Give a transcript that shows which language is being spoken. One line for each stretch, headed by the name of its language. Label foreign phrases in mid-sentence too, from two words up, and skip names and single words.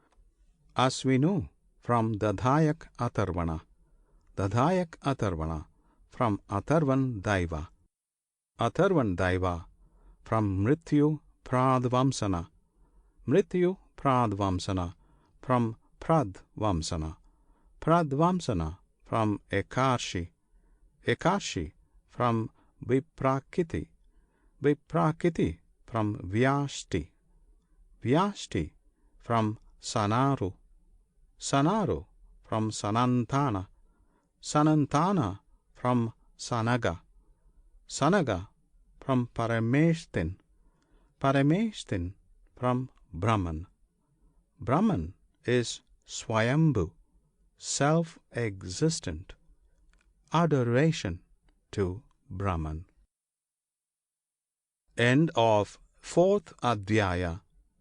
English: Asvinu from Dadhayak Atharvana, Dadhayak Atharvana from Atharvan Daiva, Atharvan Daiva from Mrityu Pradvamsana, Mrityu Pradvamsana from Pradvamsana, Pradvamsana from Ekarshi, Ekarshi from Viprakiti, Viprakiti from Vyashti, Vyashti from Sanaru, Sanaru from Sanantana, Sanantana from Sanaga, Sanaga from Parameshtin, Parameshtin from Brahman. Brahman is Swayambhu, self-existent, adoration to Brahman. End of 4th Adhyaya.